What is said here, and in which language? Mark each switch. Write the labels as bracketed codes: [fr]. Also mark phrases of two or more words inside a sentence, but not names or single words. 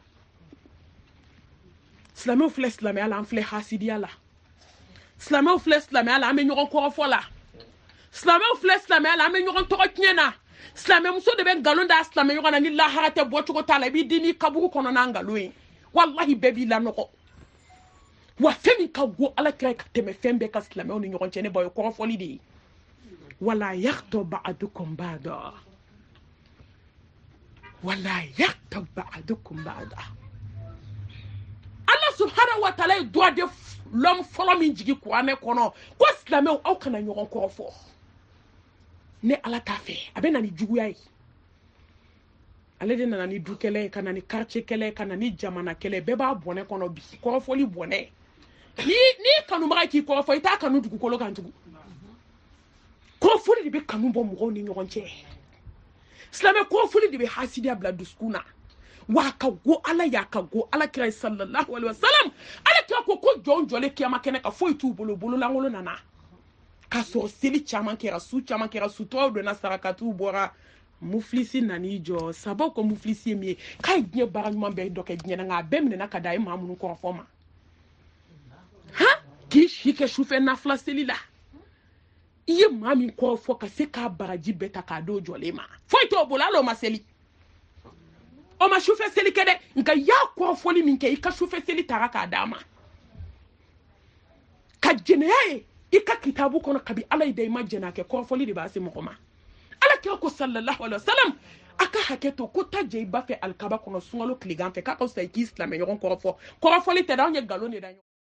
[bm] silamɛw filɛ silamɛya la an filɛ hasidiya la silamɛw filɛ silamɛya la an bɛ ɲɔgɔn kɔrɔfɔ la silamɛw filɛ silamɛya la an bɛ ɲɔgɔn tɔgɔ tiɲɛ na silamɛmuso de bɛ nkalon da silamɛ ɲɔgɔn na ni lahara tɛ bɔ cogo t'a la i b'i di ni kaburu kɔnɔ n'a nkalon ye wallahi bɛɛ b'i lanɔgɔ wa fɛn min ka go Ala kira ka tɛmɛ fɛn bɛɛ ka silamɛw ni ɲɔgɔn cɛ ne ba o ye kɔrɔfɔli de ye [ar] ولا يغتب بعضكم بعضا ولا يغتب بعضكم بعضا الله سبحانه وتعالى [bm] ye [fr] droit de l'homme [bm] fɔlɔ min jigi kuranɛ kɔnɔ ko silamɛw aw kana ɲɔgɔn kɔrɔfɔ ne Ala t'a fɛ a bɛ na ni juguya ye ale de nana ni du kɛlɛ ka na ni quartier kɛlɛ ka na ni jamana kɛlɛ bɛɛ b'a bɔnɛ kɔnɔ bi kɔrɔfɔli bɔnɛ ni kanubaga k'i kɔrɔfɔ i t'a kanu dugukolo kan tugun kɔrɔfɔli de bɛ kanu bɔ mɔgɔw ni ɲɔgɔn cɛ silamɛ kɔrɔfɔli de bɛ hasidiya bila dusukun na wa ka go Ala y'a ka go Ala kira [ar] صلى الله عليه وسلم [bm] Ala kira ko jɔn jɔlen kiyama kɛnɛ ka foyi t'u bolo bololangolo nana k'a sɔrɔ seli caman kɛra su caman kɛra suturaw donna sarakatiw bɔra mufilisi nan'i jɔ sabaw ko mufilisi ye min ye k'a ye diɲɛ baara ɲuman bɛɛ dɔ kɛ diɲɛ na nka a bɛɛ minɛna ka da a ye maa minnu kɔrɔfɔ ma k'i si kɛ sufɛ nafila seli la i ye maa min kɔrɔfɔ ka se k'a baraji bɛɛ ta k'a d'o jɔlen ma foyi t'o bolo hali o ma seli o ma sufɛ seli kɛ dɛ nka i y'a kɔrɔfɔli min kɛ i ka sufɛ seli taga k'a d'a ma ka jɛnɛya ye i ka kitabu kɔnɔ kabi ala yi da i ma jɛnɛ kɛ kɔrɔfɔli de b'a se mɔgɔ ma ala kira ko [ar] صلى الله عليه وسلم [bm] a ka hakɛ to ko ta jɛ i ba fɛ alikaba kɔnɔ sunkalo tilegan fɛ k'a ka fisa i k'i silamɛ ɲɔgɔn kɔrɔfɔ kɔrɔfɔli tɛ dɛ anw ye nkalon de da